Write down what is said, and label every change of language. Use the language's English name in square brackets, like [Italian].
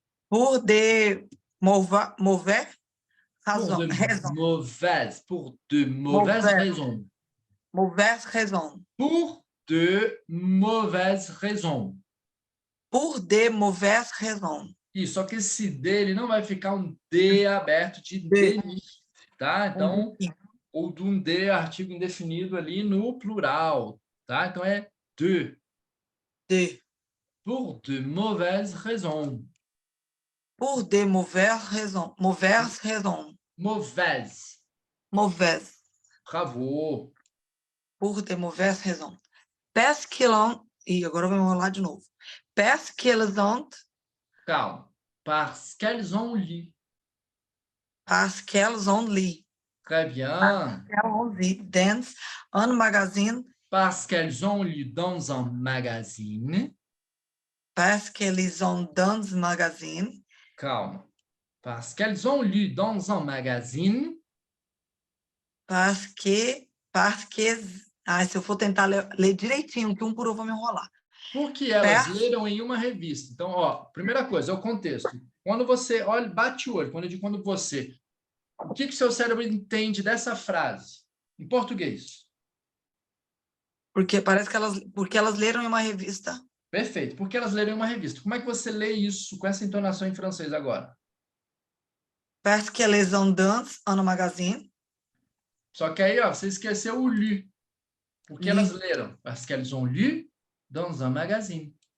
[French] Pour de mauvaises raisons. Pour de mauvaises raisons. Mauvaise raison. Pour de mauvaises raisons. Pour de mauvaises raisons. [Portuguese] Isso, só que esse D, ele não vai ficar um D aberto de [French] De. [Portuguese] delito, tá? Então, ou de um D, artigo indefinido ali no plural, tá? Então, é de. [French] De. Pour de mauvaises raisons. Pour de mauvaises raisons. Mauvaises raisons. Mauvaise. Mauvaise. Bravo. Pour de mauvaises raisons. Parce qu'ils ont... [Portuguese] Ih, agora eu vou enrolar de novo. [French] Parce qu'ils ont... Calma. Parce qu'elles ont lu. Parce qu'elles ont lu. Très bien. Elles ont lu dans un magazine. Parce qu'elles ont lu dans un magazine. Parce qu'ils ont dans un magazine. [Portuguese] Calma. [French] Parce qu'elles ont lu dans un magazine. Parce que... [Portuguese] Ah, se eu for tentar ler direitinho, que um por um eu vou me enrolar. Porque elas leram em uma revista. Então, ó, primeira coisa, é o contexto. Quando você olha, bate o olho, quando eu digo quando você, o que o seu cérebro entende dessa frase em português? Porque parece que elas leram em uma revista. Perfeito. Porque elas leram em uma revista. Como é que você lê isso com essa entonação em francês agora? [French] Parce qu'elles ont dans un magazine. [Portuguese] Só que aí, ó, você esqueceu o lu. Porque elas leram. [French] Parce qu'elles ont lu dans un magazine.